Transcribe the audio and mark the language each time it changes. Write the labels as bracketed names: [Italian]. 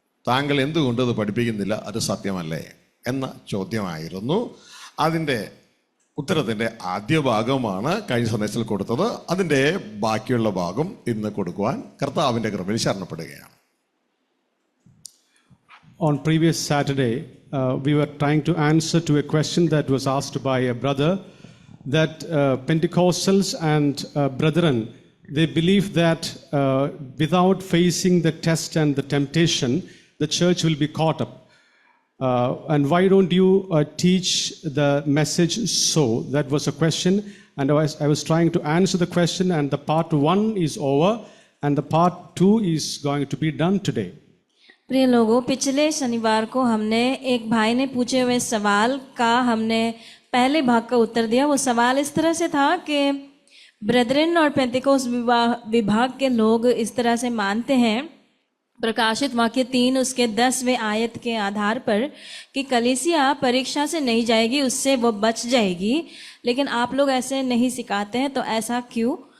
[Malayalam] താങ്കൾ എന്തുകൊണ്ട് അത് പഠിപ്പിക്കുന്നില്ല? അത് സത്യമല്ലേ എന്ന ചോദ്യമായിരുന്നു. അതിൻ്റെ ഉത്തരത്തിൻ്റെ ആദ്യ ഭാഗമാണ് കഴിഞ്ഞ സന്ദേശത്തിൽ കൊടുത്തത്. അതിൻ്റെ ബാക്കിയുള്ള ഭാഗം ഇന്ന് കൊടുക്കുവാൻ കർത്താവിൻ്റെ കൃപയിൽ ശരണപ്പെടുകയാണ്. [English] On previous Saturday, we were trying to answer to a question that was asked by a brother, that Pentecostals and brethren, they believe that without facing the test and the temptation, the church will be caught up. And why don't you teach the message so? That was a question, and I was trying to answer the question, and the part 1 is over, and the part 2 is going to be done today. [Hindi] प्रिय लोगों, पिछले शनिवार को हमने एक भाई ने पूछे हुए सवाल का हमने पहले भाग का उत्तर दिया। वो सवाल इस तरह से था कि ब्रदरन और पेंतिकोस विभाग के लोग इस तरह से मानते हैं, प्रकाशित वाक्य 3 उसके 10वें आयत के आधार पर, कि कलीसिया परीक्षा से नहीं जाएगी, उससे वो बच जाएगी, लेकिन आप लोग ऐसे नहीं सिखाते हैं, तो ऐसा क्यों?